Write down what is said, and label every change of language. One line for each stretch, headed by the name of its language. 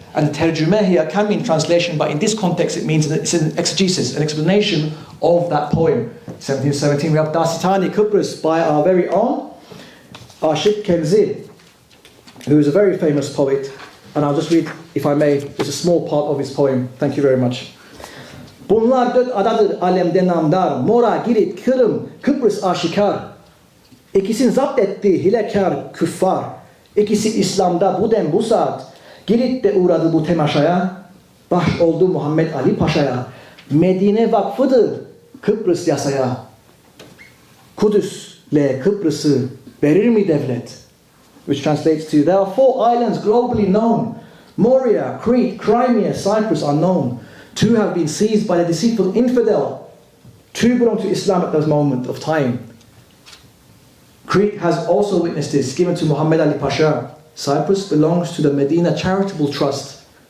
English: And tercüme here can mean translation, but in this context it means it's an exegesis, an explanation of that poem. 1717, we have Dasitani Kıbrıs by our very own Aşık Kenzi, who is a very famous poet. And I'll just read, if I may, just a small part of his poem. Thank you very much.
Turkish: Bunlar dört adadır alemde namdar, Mora, Girit, Kırım, Kıbrıs aşikar. İkisini zapt etti hilekar küffar. İkisi İslam'da bu dem bu saat. Girit de uğradı bu temaşaya. Baş oldu Muhammed Ali Paşa'ya. Medine vakfıdır Kıbrıs yasaya. Kudüs'le Kıbrıs'ı verir mi devlet?
English: Which translates to, there are 4 islands globally known. Moria, Crete, Crimea, Cyprus are known. 2 have been seized by the deceitful infidel. 2 belong to Islam at this moment of time. Crete has also witnessed this, given to Muhammad Ali Pasha. Cyprus belongs to the Medina Charitable Trust.